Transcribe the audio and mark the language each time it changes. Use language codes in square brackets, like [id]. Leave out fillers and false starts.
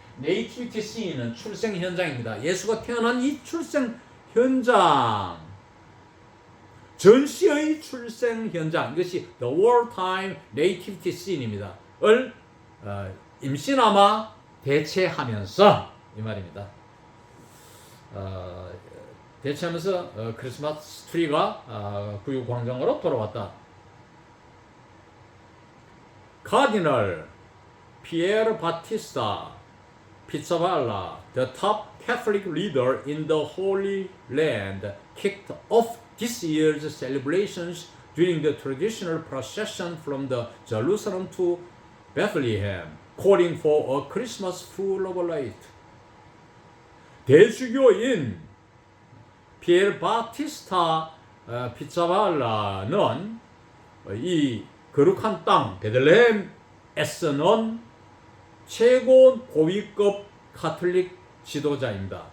[ko] 네이티비티 씬은 출생 현장입니다. 예수가 태어난 이 출생 현장, 전시의 출생 현장, 이것이 [en] The Wartime Nativity Scene [ko] 입니다. 을 임시나마 대체하면서 이 말입니다. 대체하면서 크리스마스 트리가 구유광장으로 돌아왔다. [en] 카디널 피에르 바티스타 피차발라, the top Catholic leader in the Holy Land, kicked off this year's celebrations during the traditional procession from the Jerusalem to Bethlehem, calling for a Christmas full of light. [ko] 대주교인 피에르 바티스타 피차발라는 이 거룩한 땅 베들레헴에서는 최고 고위급 카톨릭 지도자입니다.